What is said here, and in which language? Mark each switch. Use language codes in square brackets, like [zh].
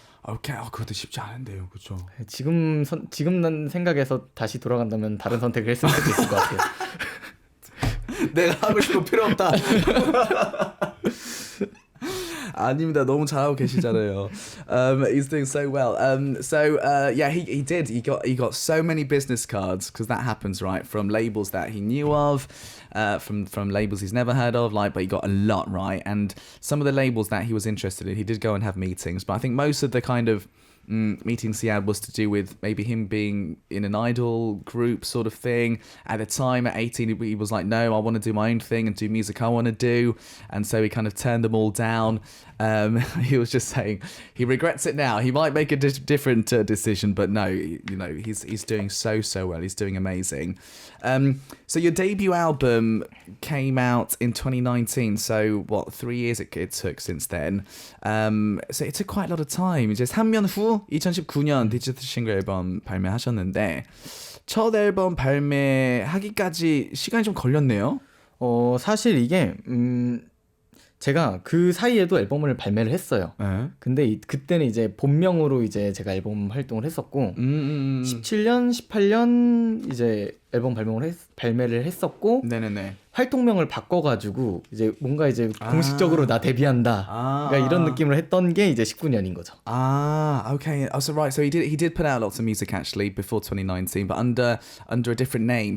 [ko] 오케이, 그것도 쉽지 않은데요, 그렇죠? 지금 난 생각해서 다시 돌아간다면 다른 선택을 했을 수도 있을 것 같아요. 내가 하고 싶은 거 필요 없다. 아닙니다. 너무 잘하고 계시잖아요. [en] He's doing so well. Yeah, he did. He got so many business cards because that happens, right? From labels that he knew of, from labels he's never heard of, but he got a lot, right? And some of the labels that he was interested in, he did go and have meetings. But I think most of the kind of meetings he had was to do with maybe him being in an idol group sort of thing. At the time, at 18, he was like, no, I want to do my own thing and do music I want to do. And so he kind of turned them all down. He was just saying he regrets it now. He might make a different decision, but no, he's doing so well. He's doing amazing. So your debut album came out in 2019. So what, 3 years it took since then. So it took quite a lot of time. [ko] 이제 3년 후 2019년 디지털 싱글 앨범 발매하셨는데 첫 앨범 발매하기까지 시간이 좀 걸렸네요. 사실 이게 제가 그 사이에도 앨범을 발매를 했어요. 근데 그때는 이제 본명으로 이제 제가 앨범 활동을 했었고 17년, 18년 이제 앨범 발매를 했었고 네네네. 활동명을 바꿔가지고 이제 뭔가 이제 공식적으로 나 데뷔한다. 그러니까 이런 느낌을 했던 게 이제 19년인 거죠. [en] Okay. So right. So he did put out lots of music actually before 2019, but under a different name.